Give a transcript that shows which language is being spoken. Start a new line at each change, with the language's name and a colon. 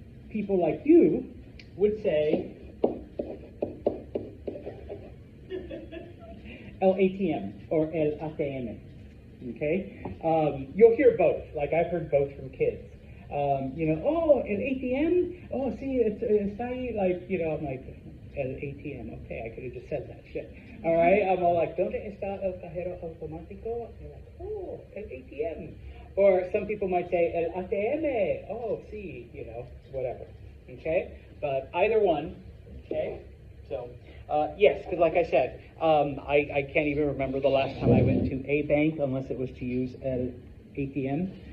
English: People like you would say el ATM or el ATM. Okay? You'll hear both. Like I've heard both from kids. Oh, el ATM?
Spanish: Oh, sí, está ahí.
English: Like, I'm like,
Spanish: el ATM.
English: Okay, I could have just said that shit. All right? I'm all like,
Spanish: ¿dónde está el cajero automático?
English: And you're like, oh, el ATM. Or some people might say, el ATM. Oh, sí, whatever. Okay? But either one. Okay? So, yes, because like I said, I can't even remember the last time I went to a bank unless it was to use an ATM.